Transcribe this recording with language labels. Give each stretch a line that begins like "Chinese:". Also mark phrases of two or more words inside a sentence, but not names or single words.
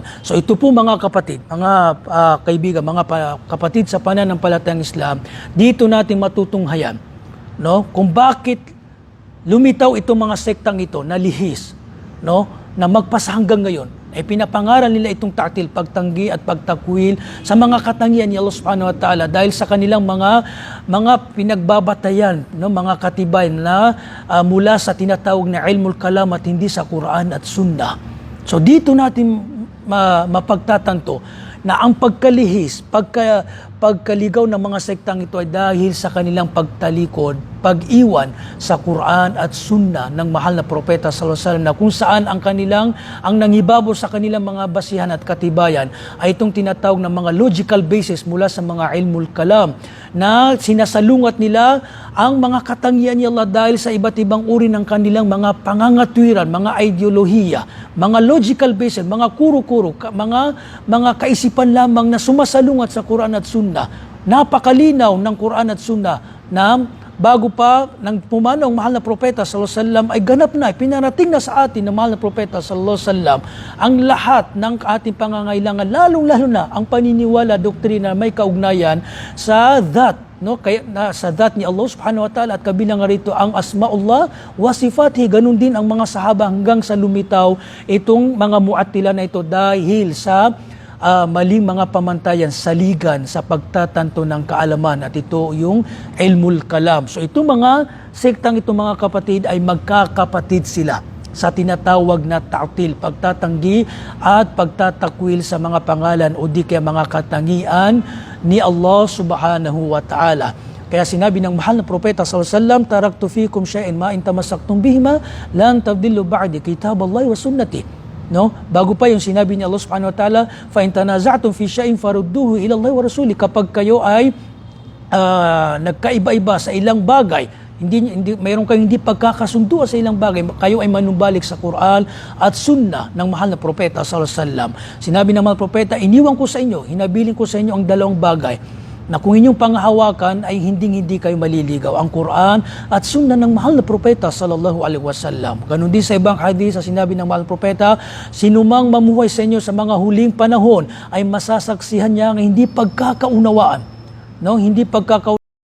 Filipino: So ito po, mga kapatid, mga kaibigan, mga kapatid sa pananampalatayang Islam, dito natin matutunghayan, no, kung bakit lumitaw itong mga sektang ito na lihis, no, na magpasa hanggang ngayon ay pinapangaral nila itong ta'til, pagtanggi at pagtakwil sa mga katangian ni Allah
Arabic: سبحانه وتعالى,
Filipino: dahil sa kanilang mga pinagbabatayan, no, mga katibay na mula sa tinatawag na
Arabic: علم الكلام
Filipino: at hindi sa Quran at Sunnah. So dito natin mapagtatanto na ang pagkalihis, pagkaligaw ng mga sektang ito ay dahil sa kanilang pagtalikod, pag-iwan sa Quran at Sunnah ng mahal na propeta
Arabic: صلى الله عليه وسلم,
Filipino: na kung saan ang nanghibabo sa kanilang mga basihan at katibayan ay itong tinatawag ng mga
English: logical basis
Filipino: mula sa mga
Arabic: علم الكلام,
Filipino: na sinasalungat nila ang mga katangian ni Allah dahil sa iba't ibang uri ng kanilang mga pangangatwiran, mga ideolohiya, mga
English: logical basis,
Filipino: mga kuro-kuro, mga kaisipan lamang na sumasalungat sa Quran at Sunnah. Napakalinaw ng Quran at Sunnah na bago pa nang pumanaw ang mahal na propeta
Arabic: صلى الله عليه وسلم
Filipino: ay ganap na, pinarating na sa atin ng mahal na propeta
Arabic: صلى الله عليه وسلم
Filipino: ang lahat ng ating pangangailangan, lalong-lalo na ang paniniwala, doktrina may kaugnayan sa that, kaya sa that ni Allah
Arabic: سبحانه وتعالى,
Filipino: at kabilang rito ang
Arabic: أسماء الله وصفاته.
Filipino: Ganun din ang mga sahaba hanggang sa lumitaw itong mga mu'attila na ito dahil sa maling mga pamantayan, saligan sa pagtatanto ng kaalaman, at ito yung
Arabic: علم الكلام.
Filipino: So itong mga sektang ito, mga kapatid, ay magkakapatid sila sa tinatawag na ta'til, pagtatanggi at pagtatakwil sa mga pangalan o di kaya mga katangian ni Allah
Arabic: سبحانه وتعالى.
Filipino: Kaya sinabi ng mahal na propeta
Arabic: صلى الله عليه وسلم تركت فيكم شيئين ما إن تمسكتم بهما لن تضلوا بعد كتاب الله وسنتي.
Filipino: Bago pa yung sinabi ni Allah
Arabic: سبحانه وتعالى فإن تنازعتم في شيء فردوه إلى الله والرسول.
Filipino: Kapag kayo ay nagkaiba-iba sa ilang bagay, mayroon kayong hindi pagkakasundo sa ilang bagay, kayo ay manumbalik sa Quran at Sunnah ng mahal na propeta
Arabic: صلى الله عليه وسلم.
Filipino: Sinabi ng mahal na propeta, iniwan ko sa inyo, hinabilin ko sa inyo ang dalawang bagay na kung inyong panghahawakan ay hindi kayo maliligaw, ang Quran at Sunnah ng mahal na propeta
Arabic: صلى الله عليه وسلم.
Filipino: Ganun din sa ibang hadith, sa sinabi ng mahal na propeta, sinumang mamuhay sa inyo sa mga huling panahon ay masasaksihan niya ang hindi pagkakaunawaan. Hindi pagkakaunawaan